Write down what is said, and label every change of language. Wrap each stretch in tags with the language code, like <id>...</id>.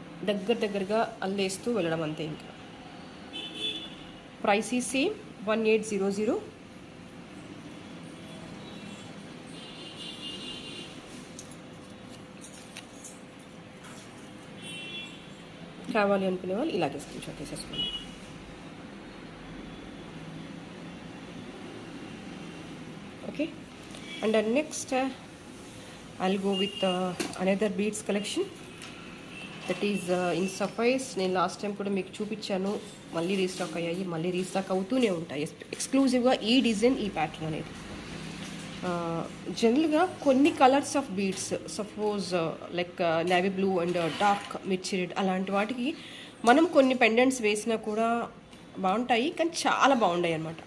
<te>దగ్గరగా అల్లేస్తూ వెళ్ళడం అంతే. ఇంకా ప్రైస్ ఈ సేమ్ 1800. కావాలి అనుకునే వాళ్ళు ఇలాగే స్క్రీన్ షాట్ తీసేసుకోండి.</te> <en>Okay, and next I'll go with another beads collection that is in sapphires.</en> <te>నేను లాస్ట్ టైం కూడా మీకు చూపించాను, మళ్ళీ రీస్టాక్ అయ్యాయి, మళ్ళీ రీస్టాక్ అవుతూనే ఉంటాయి. ఎక్స్క్లూజివ్గా ఈ డిజైన్, ఈ ప్యాటర్న్ అనేది. జనరల్గా కొన్ని colours of beads,</te> <en>suppose like navy blue and dark</en> <te>మిర్చి రెడ్ అలాంటి వాటికి మనం కొన్ని పెండెంట్స్ వేసినా కూడా బాగుంటాయి, కానీ చాలా బాగుంటాయి అనమాట.</te>